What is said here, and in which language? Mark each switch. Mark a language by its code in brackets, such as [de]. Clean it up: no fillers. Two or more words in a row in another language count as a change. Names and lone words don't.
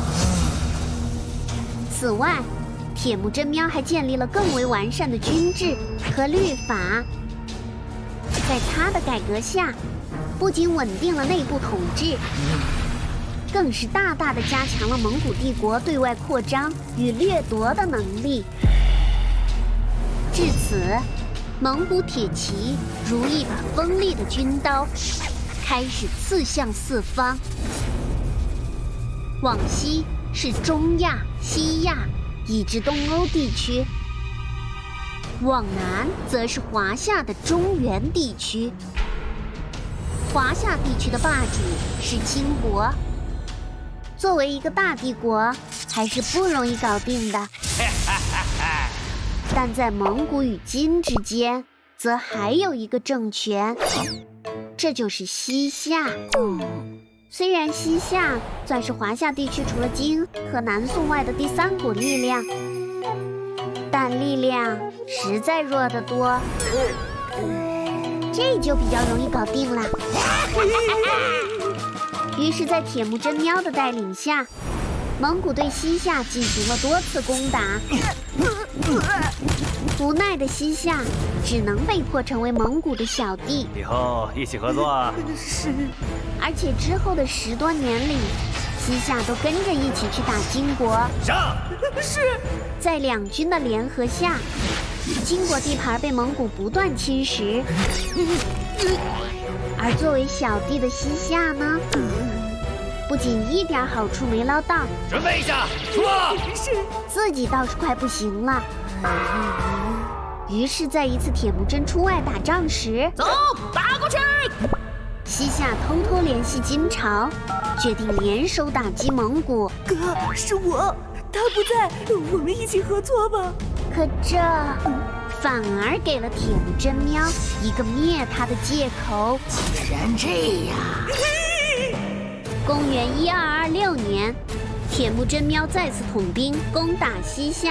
[zh] 此外，鐵木真喵還建立了更為完善的軍制和律法。在他的改革下，不僅穩定了內部統治，更是大大的加強了蒙古帝國對外擴張與掠奪的能力。至此，蒙古鐵騎如一把鋒利的軍刀，開始刺向四方。往西是中亞、西亞以至東歐地區，往南則是華夏的中原地区。華夏地區的霸主是金國，作為一個大帝國，還是不容易搞定的。但在蒙古與金之間，則還有一個政權，這就是西夏。雖然西夏算是華夏地區除了金和南宋外的第3股力量，但力量實在弱得多，這就比較容易搞定了。於是，在鐵木真喵的帶領下，蒙古對西夏進行了多次攻打。无奈的西夏只能被迫成為蒙古的小弟。以後一起合作。是。而且之後的10多年裡，西夏都跟着一起去打金國。上。是。在两军的聯合下，金國地盤被蒙古不斷侵蝕。而作為小弟的西夏呢，不僅一點好處沒撈到，準備一下，出發。是。自己倒是快不行了。於是，在一次鐵木真出外打仗時，走，打過去！西夏偷偷聯繫金朝，決定聯手打擊蒙古。哥，是我，他不在，我們一起合作吧。可這反而給了鐵木真喵一個滅他的借口。既然這樣，公元1226年，鐵木真喵再次統兵攻打西夏，